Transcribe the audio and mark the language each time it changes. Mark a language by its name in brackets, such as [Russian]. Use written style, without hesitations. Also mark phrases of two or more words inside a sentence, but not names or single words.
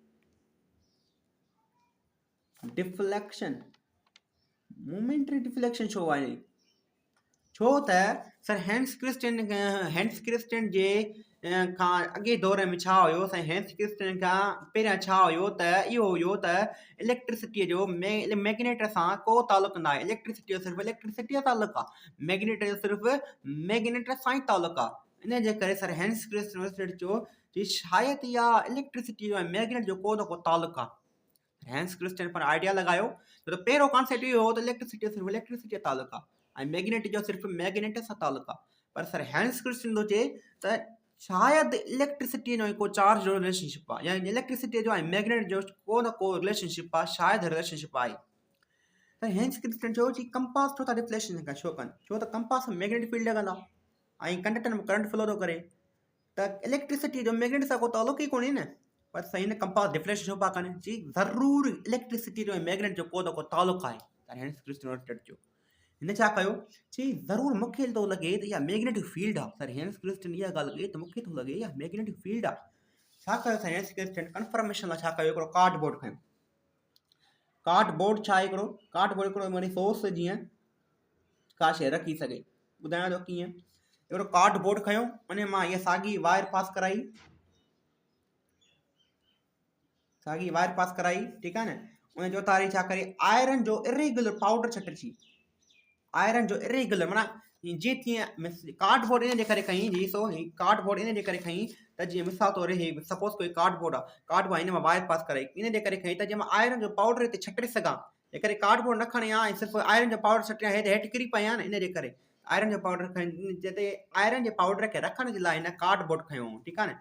[Sindhi] डिफ्लेक्शन छो आहे छो त सर हैंस क्रिस्टियन जे खां अॻे दौर में छा हुयो साईं हैंस क्रिस्टियन खां पहिरियां छा हुयो त इहो हुयो त इलेक्ट्रिसिटीअ जो मैग्नेट सां को तालुक़ु न आहे इलेक्ट्रिसिटी जो सिर्फ़ु इलेक्ट्रिसिटी जो तालुक़ु आहे मैग्नेट जो सिर्फ़ु मैग्नेट सां ई तालुक़ु आहे इन जे करे सर हैंस क्रिस्टियन चयो कि शायदि इहा इलेक्ट्रिसिटी जो ऐं मैग्नेट जो को न को तालुक़ु आहे हैंस क्रिस्टियन पर आइडिया लगायो तो पहिरों कॉन्सेप्ट इहो हो त इलेक्ट्रिसिटी सिर्फ़ु इलेक्ट्रिसिटी तालुक़ु आहे ऐं मैग्नेट जो सिर्फ़ु मैग्नेट सां तालुक़ु आहे पर सर हैंस क्रिस्टियन थो चए त शायदि इलेक्ट्रिसिटी जो को चार्ज जो रिलेशनशिप आहे या इलेक्ट्रिसिटी जो ऐं मैग्नेट जो को न को रिलेशनशिप आहे शायदि रिलेशनशिप आहे त हैंस क्रिस्टियन चयो कि कंपास छो था डिफ्लेक्शन छो कनि छो त कंपास में [English] magnetic field [Sindhi] लॻल आहे ऐं कंडक्टर में [English] current flow [Sindhi] थो करे त इलेक्ट्रिसिटी जो मैग्नेट सां को तालुक़ु ई कोन्हे न पर सही न कंपास डिफ्लेक्शन छो पिया कनि जी ज़रूरु इलेक्ट्रिसिटी जो ऐं मैग्नेट जो को न को तालुक़ु आहे हैंस क्रिस्टियन ओरस्टेड जो हिन छा कयो, चई ज़रूरु मूंखे थो लॻे त इहा [English] magnetic field [Sindhi] आहे। सर हैंस क्रिस्टन इहा ॻाल्हि कई त मूंखे थो लॻे इहा [English] magnetic field [Sindhi] आहे। छा कयो सर हैंस क्रिस्टन कंफर्मेशन लाइ छा कयो, हिकिड़ो कार्डबोर्ड खयो। कार्डबोर्ड छा आहे, हिकिड़ो कार्डबोर्ड हिकिड़ो वरी सोर्स जीअं का शइ रखी सघे। ॿुधायां थो कीअं। हिकिड़ो कार्डबोर्ड खयो, उन मां इहा साॻी [English] wire pass [Sindhi] कराई, साॻी [English] wire pass [Sindhi] कराई, ठीकु आहे न। उन जो तारी छा करे, आयरन जो [English] irregular powder [Sindhi] छटिजी, आयरन जो इरेगुलर माना जीअं तीअं कार्डबोर्ड इन जे करे खई, जी सो कार्डबोर्ड इन जे करे खई त जीअं मिसाल तौर हे सपोज कोई कार्डबोर्ड आहे, कार्डबोर्ड हिन मां [English] wire pass [Sindhi] कराई, इन जे करे खई त जीअं मां आयरन जो पाउडर हिते छटे सघां। जे करे कार्डबोर्ड न खणी आ ऐं सिर्फ़ु आयरन जो पाउडर छटिया, हेठि किरी पिया न, इन जे करे आयरन जो पाउडर खणी, जिते आयरन जे पाउडर खे रखण जे लाइ हिन कार्डबोर्ड खयो, ठीकु आहे न।